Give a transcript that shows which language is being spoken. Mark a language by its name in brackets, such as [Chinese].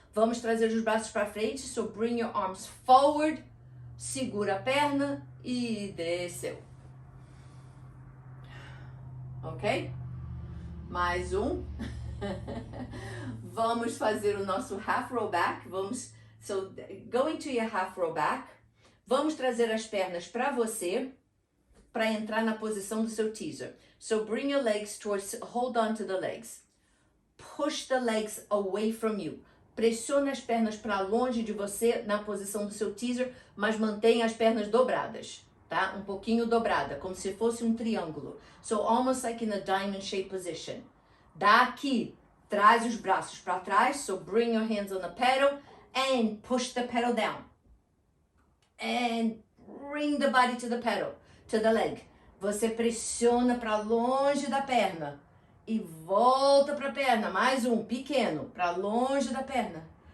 [Portuguese] Vamos trazer os braços para frente. [English] So bring your arms forward. [Portuguese] Segura a perna e desceu. Ok? Mais um. Vamos fazer o nosso half roll back. [English] Vamos, so go into your half roll back. [Portuguese] Vamos trazer as pernas para você, para entrar na posição do seu teaser. [English] So bring your legs towards, hold on to the legs. Push the legs away from you. [Portuguese] Pressione as pernas para longe de você na posição do seu teaser, mas mantenha as pernas dobradas, tá? Um pouquinho dobrada, como se fosse um triângulo. [English] So almost like in a diamond shape position. [Portuguese] Daqui, traz os braços para trás. [English] So bring your hands on the pedal and push the pedal down. And bring the body to the pedal, to the leg. [Portuguese] Você pressiona para longe da perna. E volta para a perna, mais um, pequeno, para longe da perna.